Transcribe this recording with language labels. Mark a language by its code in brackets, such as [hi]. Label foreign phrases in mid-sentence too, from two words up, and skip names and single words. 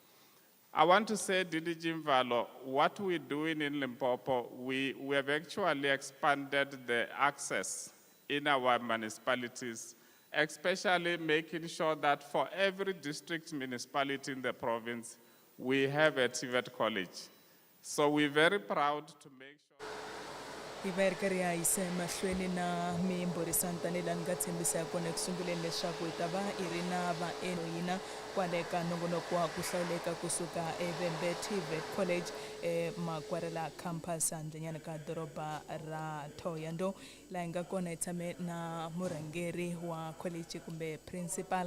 [en] I want to say, Didi Jimvalo, what we're doing in Limpopo, we have actually expanded the access in our municipalities, especially making sure that for every district municipality in the province, we have a TVET college. So we're very proud to make sure. [ts] Iverkari ya ise mahlweni na mimbhurisano tanihilani nga tshembisa ya kona eku sunguleni leswaku hi ta va hi ri na vaendli hina kwale ka nongonoko wa ku hlawuleka kusuka eVembe TVET College emakwarela campus handlenyana ka doroba ra Thohoyandou, laha hi nga kona hi tshame na murhangeri wa college kumbe principal.